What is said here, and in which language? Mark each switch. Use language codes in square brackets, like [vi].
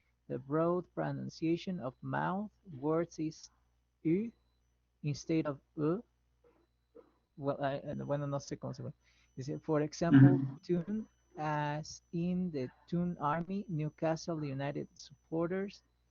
[en] The broad pronunciation of mouth words is U instead of U. [es] Well, bueno, no sé cómo se dice. [en] For example, tune, as in the Toon Army, Newcastle United supporters.